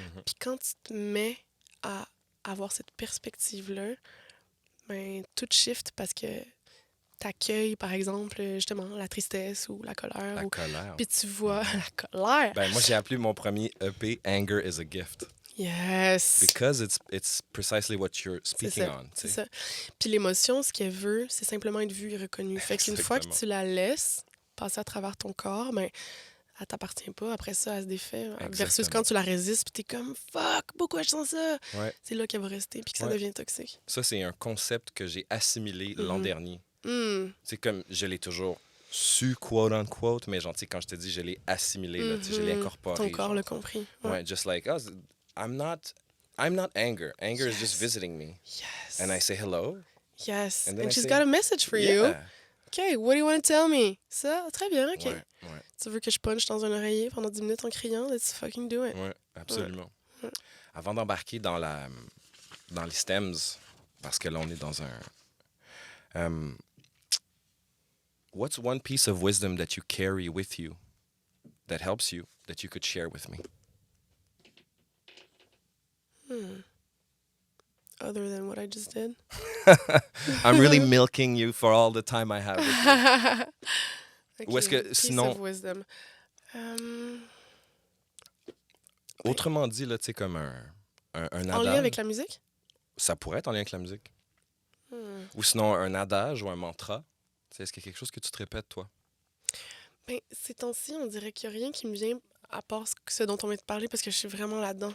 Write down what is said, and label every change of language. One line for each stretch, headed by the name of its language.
French: Puis quand tu te mets à avoir cette perspective-là, ben, tout shift parce que t'accueilles, par exemple, justement, la tristesse ou la colère. La colère. Puis tu vois la colère. Ben, moi, j'ai appelé mon premier EP « Anger is a gift ».
English: Yes! Because it's precisely what you're speaking on.
French: C'est ça. Puis l'émotion, ce qu'elle veut, c'est simplement être vue et reconnue. Fait qu'une fois que tu la laisses passer à travers ton corps, ben, elle t'appartient pas. Après ça, elle se défait. Exactement. Versus quand tu la résistes, puis t'es comme « Fuck, pourquoi je sens ça? Ouais. » C'est là qu'elle va rester, puis que ça devient toxique. Ça, c'est un concept que j'ai assimilé l'an dernier. C'est comme, je l'ai toujours su, quote-unquote, mais genre, tu sais, quand je te dis, je l'ai assimilé, là, je l'ai incorporé. Ton corps genre. l'a compris. Ouais,
English: just like, oh, I'm not anger. Anger is just visiting me. Yes. And I say hello. Yes. And And, then I she's say, got a message for you. Yeah. OK, what do you want to tell me?
French: Ça, très bien, OK. Ouais. Tu veux que je punch dans un oreiller pendant 10 minutes en criant?
English: Let's fucking do it.
French: Ouais, absolument. Avant d'embarquer dans les stems, parce que là, on est dans un...
English: what's one piece of wisdom that you carry with you that helps you, that you could share with me? Other than what I just did? I'm really milking you for all the time I have with you. Okay,
French: Ou est-ce que,
English: piece
French: sinon...
English: of wisdom.
French: Autrement dit, là, tu sais, comme un adage... En lien avec la musique? Ça pourrait être en lien avec la musique. Ou sinon, un adage ou un mantra. Tu sais, est-ce qu'il y a quelque chose que tu te répètes, toi? Ben, ces temps-ci, on dirait qu'il n'y a rien qui me vient à part ce dont on vient de parler parce que je suis vraiment là-dedans.